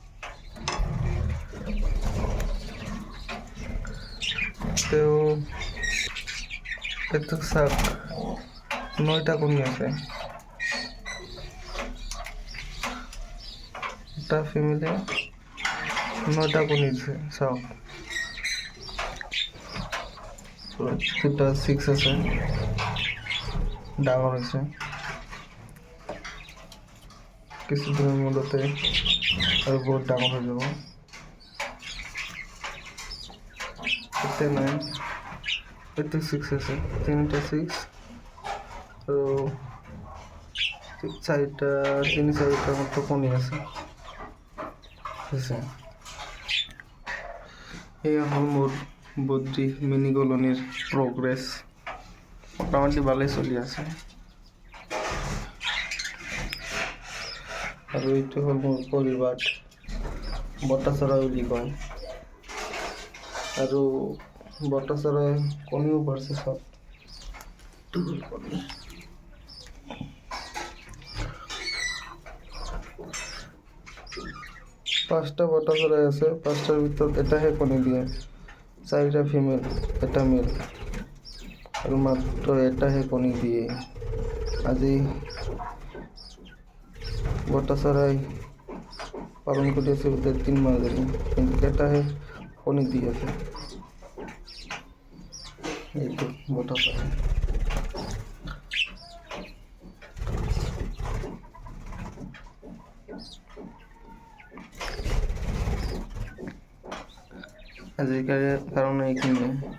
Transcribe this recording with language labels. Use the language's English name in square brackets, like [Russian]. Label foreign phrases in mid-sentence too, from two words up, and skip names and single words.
[Assamese] তেও এতে চাক 9টা কণী আছে। এটা ফ্যামিলি 9টা কণী দিছে, চাওক। 2টা 6 আছে, ডাঙৰ হৈছে। [Bangla] কিছুদিনের মধ্যে আর বহুত ডাঙর হয়ে যাব। [Assamese] এতে নাই, এতে 6 আছে, 3টা 6 তো 4টার মতো কণী আছে। এই হল মোর বদ্রি মিনি কলোনির প্রোগ্রেস। মোটামুটি ভালোই চলি আছে। আর এইটো হল মোর পরিবার, বটাচৰা বুলি কয়। আৰু বটাচৰাই কণীও পারছে সব। 5টা বটাচৰাই আছে, 5টার ভিতর এটাহে কণী দিয়ে। 4টা ফিমেল, এটা মেল। আর মাত্র এটাহে কণী দিয়ে। [Bangla] আজি বটাচৰাই পালন করেছে ওদের 3 মাস ধরে, কিন্তু এটাহে কণী দিয়েছে। এই তো বটাচৰাই। [Assamese] আজিৰ কাৰণে এইখিনিয়ে।